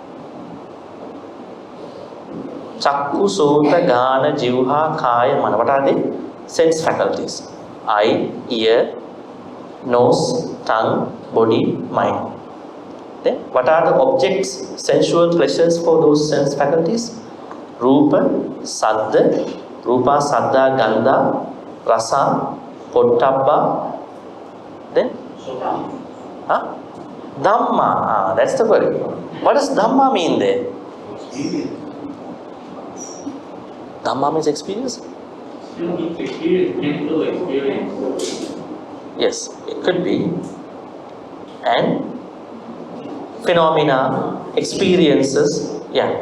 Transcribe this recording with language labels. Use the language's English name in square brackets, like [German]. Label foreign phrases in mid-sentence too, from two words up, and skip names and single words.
[Pali] Chakku, Sota, Gana, Jivha, Kaya, Mana. [English] What are they? Sense faculties. Eye, ear, nose, tongue, body, mind. Then, what are the objects, sensual pleasures for those sense faculties? [Pali] Rupa, Saddha, Rupa, Saddha, Gandha, Rasa, Pottabba. [English] Then? Huh? Dhamma. That's the word. What does Dhamma mean there? Dhamma means experience? Still means experience, mental experience. Yes, it could be. And phenomena, experiences, yeah.